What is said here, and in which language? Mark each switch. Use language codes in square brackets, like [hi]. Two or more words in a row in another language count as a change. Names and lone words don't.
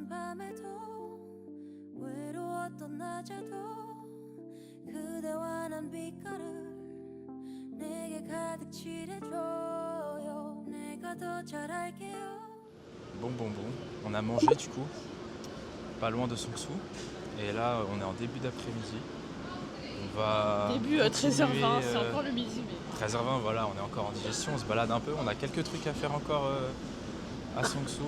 [ko] 밤에도 외로웠던 낮에도 그대와 난 빛깔을 내게 가득 칠해줘요. 내가 더 잘할게요. [fr] Bon, on a mangé du coup, pas loin de Seongsu. Et là, on est en début d'après-midi. On va. Début 13h20, c'est continuer, encore le midi. Mais... 13h20, voilà, on est encore en digestion, on se balade un peu. On a quelques trucs à faire encore à Seongsu.